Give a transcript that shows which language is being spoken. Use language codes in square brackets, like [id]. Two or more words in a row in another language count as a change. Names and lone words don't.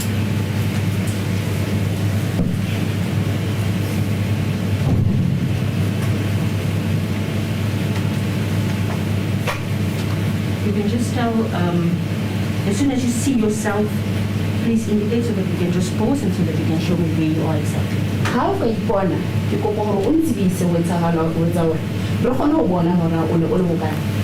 [en] You can just tell, as soon as you see yourself, please indicate so that we can just pause and so that you can show me where you are exactly. [st] Ha o ka ipona, ke kopa hore o ntsebise ho etsahala ho etsa hore re kgone ho bona hore o le hokae.